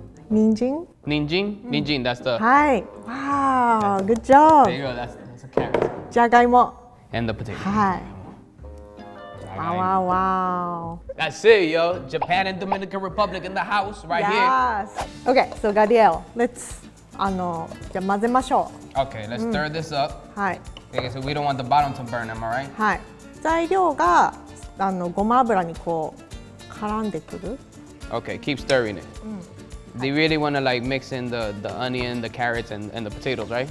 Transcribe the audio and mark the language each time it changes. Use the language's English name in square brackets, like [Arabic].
[Japanese] 人参。 [English] 人参, that's the. はい。Wow, good job. There you go, that's a carrot. [Japanese] じゃがいも。 [English] And the potato. [Japanese] はい。Wow. [English] That's it, yo. Japan and Dominican Republic in the house right Yes. Okay, so Gadiel, let's [Japanese] じゃあ混ぜましょう。 [English] here. Okay, let's stir this up. [Japanese] はい。 [English] Okay, so we don't want the bottom to burn, am I right? [Japanese] はい。材料がごま油にこう絡んでくる。 [English] Okay, keep stirring it. They really want to like mix in the onion, the carrots, and the potatoes, right?